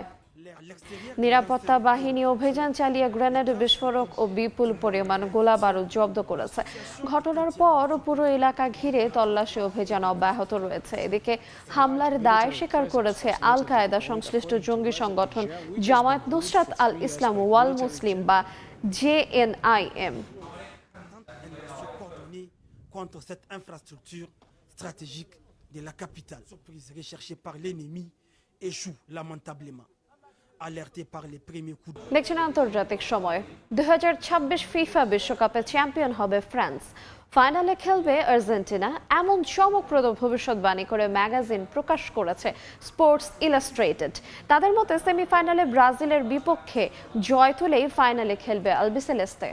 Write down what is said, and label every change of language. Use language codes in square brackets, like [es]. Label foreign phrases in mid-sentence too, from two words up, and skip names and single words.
[bn] নিরাপত্তা বাহিনী অভিযান চালিয়ে গ্রেনেড বিস্ফোরক ও বিপুল পরিমাণ গোলাবারুদ জব্দ করেছে। ঘটনার পর পুরো এলাকা ঘিরে তল্লাশি অভিযান অব্যাহত রয়েছে। এদিকে হামলার দায় স্বীকার করেছে আল কায়েদা সংশ্লিষ্ট জঙ্গি সংগঠন জামায়াত নুসরাত আল ইসলাম ওয়াল মুসলিম বা JNIM। [fr] contre cette infrastructure stratégique de la capitale. Surprise recherchée par l'ennemi échoue lamentablement. Alerté par les premiers coups de... [bn] দেখছেন আন্তর্জাতিক সময়। 2026 ফিফা বিশ্বকাপে চ্যাম্পিয়ন হবে ফ্রান্স, ফাইনালে খেলবে আর্জেন্টিনা, এমন চমকপ্রদ ভবিষ্যৎবাণী করে ম্যাগাজিন প্রকাশ করেছে স্পোর্টস ইলাস্ট্রেটেড। তাদের মতে সেমিফাইনালে ব্রাজিলের বিপক্ষে জয় তুলেই ফাইনালে খেলবে আলবিসেলেস্তে।